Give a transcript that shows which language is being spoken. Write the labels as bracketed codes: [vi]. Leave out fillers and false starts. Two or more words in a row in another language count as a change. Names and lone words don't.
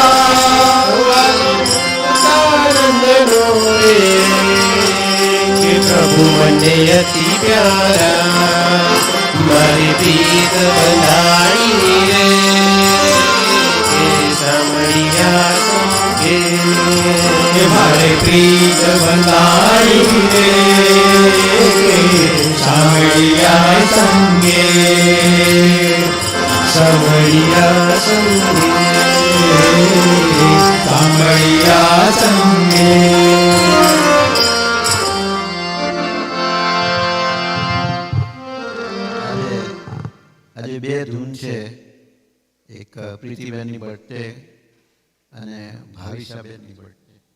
[gu] આનંદ રે કિ પ્રભુ મને અતિ પ્યારા મારી પ્રીત બંધાઈ રે કે સામળિયા સંગે મારે પ્રીત બંધાઈ રે કે સામળિયા સંગે સામળિયા સંગે સામળિયા સંગે આજે બે ધૂન છે એક પ્રીતિબેનની બર્થડે અને ભાવિશાબેનની બર્થડે